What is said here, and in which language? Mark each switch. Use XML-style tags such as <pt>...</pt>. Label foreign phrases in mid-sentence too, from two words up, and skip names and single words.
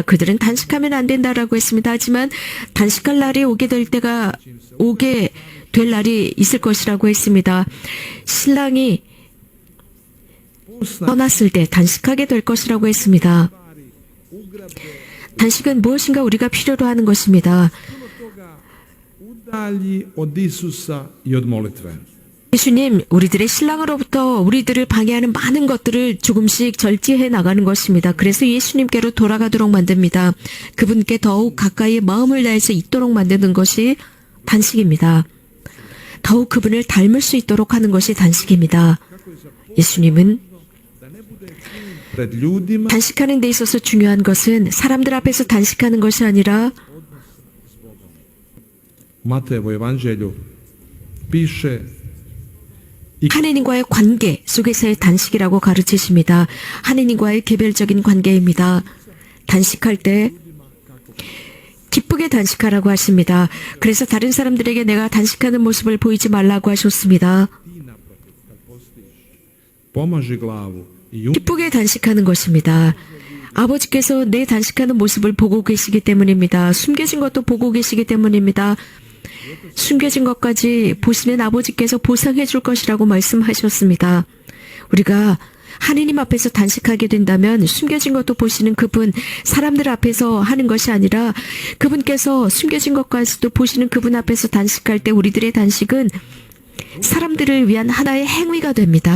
<ko>그들은 단식하면 안 된다라고 했습니다. 하지만 단식할 날이 오게 될 날이 있을 것이라고 했습니다. 신랑이 떠났을 때 단식하게 될 것이라고 했습니다. 단식은 무엇인가 우리가 필요로 하는 것입니다.</ko> <hr>udalji od Isusa i od molitve.</hr> <ko>예수님, 우리들의 신랑으로부터 우리들을 방해하는 많은 것들을 조금씩 절제해 나가는 것입니다. 그래서 예수님께로 돌아가도록 만듭니다. 그분께 더욱 가까이 마음을 다해서 있도록 만드는 것이 단식입니다. 더욱 그분을 닮을 수 있도록 하는 것이 단식입니다. 예수님은</ko> <hr>Pred ljudima</hr> <ko>단식하는 데 있어서 중요한 것은 사람들 앞에서 단식하는 것이 아니라</ko> <hr>u Matejevu evanđelju piše</hr> <ko>하느님과의 관계 속에서의 단식이라고 가르치십니다. 하느님과의 개별적인 관계입니다. 단식할 때 기쁘게 단식하라고 하십니다. 그래서 다른 사람들에게 내가 단식하는 모습을 보이지 말라고 하셨습니다.</ko> <hr>pomaži glavu i</hr> <ko>기쁘게 단식하는 것입니다. 아버지께서 내 단식하는 모습을 보고 계시기 때문입니다. 숨겨진 것도 보고 계시기 때문입니다. 숨겨진 것까지 보시면 아버지께서 보상해 줄 것이라고 말씀하셨습니다. 우리가 하느님 앞에서 단식하게 된다면 숨겨진 것도 보시는 그분, 사람들 앞에서 하는 것이 아니라 그분께서 숨겨진 것까지도 보시는 그분 앞에서 단식할 때 우리들의 단식은 사람들을 위한 하나의 행위가 됩니다.</ko>